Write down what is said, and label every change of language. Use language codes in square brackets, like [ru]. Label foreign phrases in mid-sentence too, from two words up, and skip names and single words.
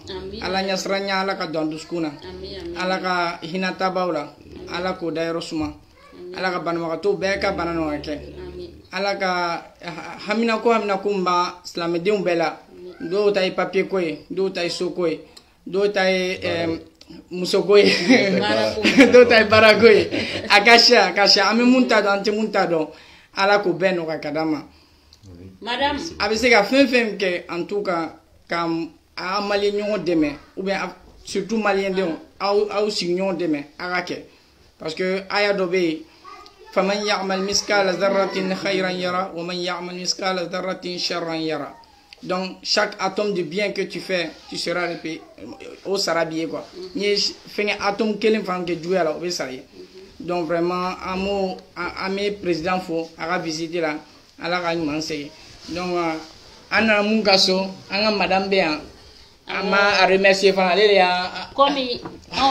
[bm] Ala ɲɛsiranya Ala ka don an dusukun na Ala ka hinɛ tabaw la Ala k'o dayɔrɔ suma Ala ka banabagatɔw bɛɛ ka bana nɔgɔya kɛ Ala ka hamina ko min b'a silamɛdenw bɛɛ la dɔw ta ye papier ko ye dɔw ta ye so ko ye dɔw ta ye muso ko ye dɔw ta ye baara ko ye a ka siya an bɛ mun ta dɔn an tɛ mun ta dɔn Ala k'o bɛɛ nɔgɔya ka d'an ma a bɛ se ka fɛn fɛn kɛ [fr] en tout cas [bm] ka a malien ɲɔgɔn dɛmɛ [fr] ou bien [bm] surtout malien denw aw sigiɲɔgɔn dɛmɛ a ka kɛ [fr] parce que [bm] aya dɔ bɛ yen [ar] فمن يعمل مثقال ذرة خيرا يره ومن يعمل مثقال ذرة شرا يره [fr] donc chaque atome de bien que tu fais tu seras repayé au [bm] sara b'i ye quoi ni ye fɛngɛ atome kelen fana kɛ juguya la o bɛ sara ye [fr] donc vraiment [bm] an bɛ président fo a ka visite la Ala ka ɲuman segin donc an nana mun ka so an ka madame bɛ yan an ma a remercier fana ale de y'a